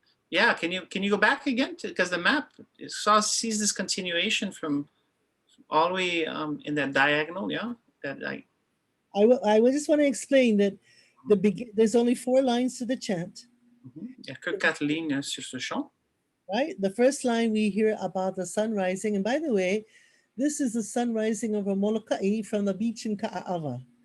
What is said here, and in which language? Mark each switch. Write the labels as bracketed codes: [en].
[en] Yeah, can you go back again? Because the map sees this continuation from all the way in that diagonal, yeah? That I will just want to explain that there's only 4 lines to the chant. [fr] Il n'y a que 4 lignes sur ce chant. [en] Right? The first line we hear about the sun rising. And by the way, this is the sun rising over Molokai from the beach in Ka'ava.